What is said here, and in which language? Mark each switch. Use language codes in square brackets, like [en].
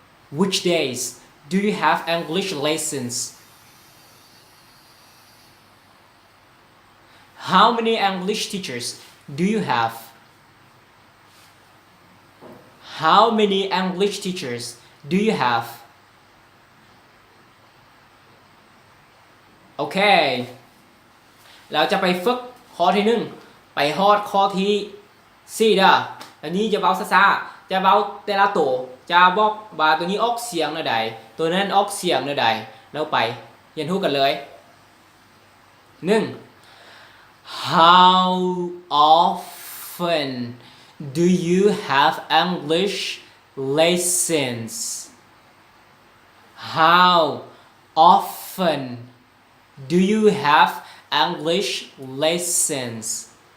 [en] Which days do you have English lessons? How many English teachers do you have? How many English teachers do you have? [th] Okay เราจะไปฝึกข้อที่1ไปฮอดข้อที่4เด้ออันนี้จะเบาซ่าๆจะเบาแต่ละตัวจะบอกว่าตัวนี้ออกเสียงแนวใดตัวนั้นออกเสียงแนวใดแล้วไปเรียนรู้กันเลย1 [en] How often do you have English lessons? How often do you have English lessons?